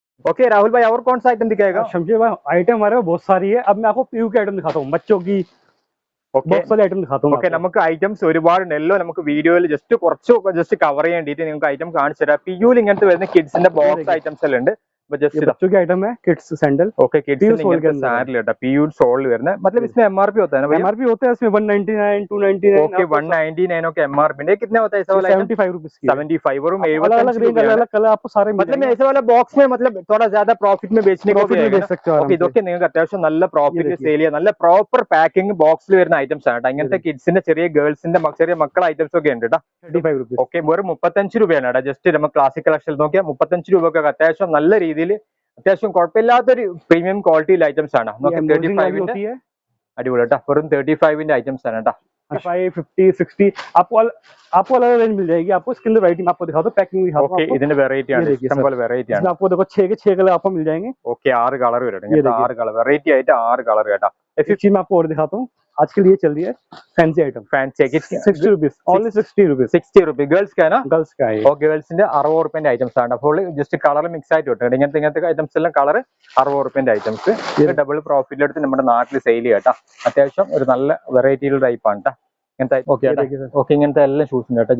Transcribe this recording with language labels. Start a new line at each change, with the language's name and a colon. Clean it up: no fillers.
Hindi: Okay Rahul भाई, और कौन सा आइटम दिखाएगा? शमशेर भाई आइटम हमारे पास बहुत सारी है। अब मैं आपको पीयू की आइटम दिखाता हूँ, बच्चों की बॉक्स वाली आइटम दिखाता हूँ।
Malayalam: ഓക്കെ, നമുക്ക് ഐറ്റംസ് ഒരുപാടുണ്ടല്ലോ. നമുക്ക് വീഡിയോയിൽ ജസ്റ്റ് കവർ ചെയ്യാൻ വേണ്ടിയിട്ട് നിങ്ങൾക്ക് ഐറ്റം കാണിച്ചു തരാം. പിയുവിൽ ഇങ്ങനത്തെ വരുന്ന കിഡ്സിന്റെ ബോക്സ് ഐറ്റംസ് എല്ലാം ഉണ്ട്.
Hindi: ये बच्चों की आइटम है, kids sandal. Okay, kids sandal है पीयूड सोल है, मतलब इसमें एमआरपी होता है ना? एमआरपी होता है इसमें 199 299। ओके 199 ओके एमआरपी है। कितना होता है ऐसा वाला? 75 रुपीस की। 75 और अलग अलग कलर आपको सारे मतलब ऐसे वाला बॉक्स में मतलब थोड़ा ज्यादा प्रॉफिट में बेचने को भी बेच सकते हो।
Malayalam: ഓക്കെ, ഇതൊക്കെ നിങ്ങൾക്ക് അത്യാവശ്യം നല്ല പ്രോഫിറ്റ് സെയിൽ ചെയ്യാം. നല്ല പ്രോപ്പർ പാക്കിംഗ് ബോക്സിൽ വരുന്ന ഐറ്റംസ് ആണ് കേട്ടോ. ഇങ്ങനത്തെ കിഡ്സിന്റെ ചെറിയ ഗേൾസിന്റെ ചെറിയ മക്കളെ ഐറ്റംസ് ഒക്കെ ഉണ്ട് കേട്ടോ.
Hindi: 35 रुपीस।
Malayalam: ഓക്കെ, വെറും 35 രൂപയാണ് കേട്ടോ. ജസ്റ്റ് നമ്മൾ ക്ലാസിക് കളക്ഷൻ നോക്കിയാൽ 35 രൂപയൊക്കെ അത്യാവശ്യം നല്ല രീതിയിൽ അത്യാവശ്യം കുഴപ്പമില്ലാത്തൊരു പ്രീമിയം ക്വാളിറ്റിയിൽ ഐറ്റംസ് ആണ്. 35 അടിപൊളി കേട്ടോ. വെറും 35 ഐറ്റംസ് ആണ് കേട്ടോ.
Hindi: 50 60 आपको अलग रेंज मिल जाएगी। आपको इसके अंदर वैरायटी मैं आपको दिखाता हूं, पैकिंग दिखाता हूं।
Malayalam: ओके, ഇതിന്റെ വെറൈറ്റി ആണ്, ഇഷ്ടംപോലെ വെറൈറ്റി ആണ്.
Hindi: आपको देखो 6 कलर आपको मिल जाएंगे।
Malayalam: ओके, 6 കളർ വരും. 6 കളർ വെറൈറ്റി ആയിട്ട് 6 കളർ കേട്ടോ.
Hindi: एक चीज मैं आपको और दिखाता हूँ, आज के लिए चल रही है fancy item. Fancy 60 rupees, only 60 rupees. 60 rupees girls का है ना? गर्ल्स का है।
Malayalam: और गर्ल्സിന്റെ 60 രൂപയുടെ ഐറ്റംസ് ആണ്. അപ്പോൾ ജസ്റ്റ് കളർ മിക്സ് ആയിട്ട് കിട്ടും. ഇങ്ങനത്തെ ഐറ്റംസ് എല്ലാം കളർ 60 രൂപയുടെ ഐറ്റംസ്. ഇത് ഡബിൾ പ്രോഫിറ്റ് എടുത്ത് നമ്മുടെ നാട്ടിൽ സെയിൽ ചെയ്യാം. അത്യാവശ്യം ഒരു നല്ല വെറൈറ്റിയുള്ള ടൈപ്പ് ആണ് കേട്ടോ. ഇങ്ങനത്തെ ഓക്കെ ഇങ്ങനത്തെ എല്ലാം ഷൂസ് ഉണ്ട് കേട്ടോ.